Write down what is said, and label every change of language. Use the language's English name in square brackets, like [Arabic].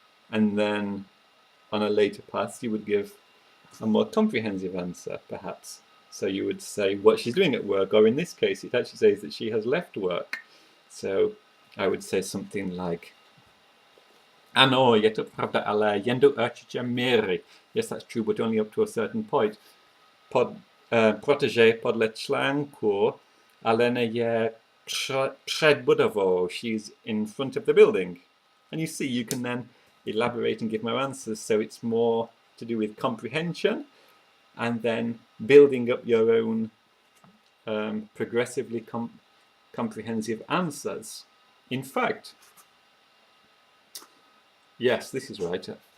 [English] And then on a later pass, you would give a more comprehensive answer, perhaps. So you would say what she's doing at work, or in this case, it actually says that she has left work. So I would say something like, [Czech] ano, je to pravda, ale jen do určité míry. [English] Yes, that's true, but only up to a certain point. [Czech] Protože podle článku Alena je před budovou. [English] She's in front of the building. And you see, you can then elaborate and give more answers, so it's more to do with comprehension and then building up your own progressively comprehensive answers. In fact, yes, this is right.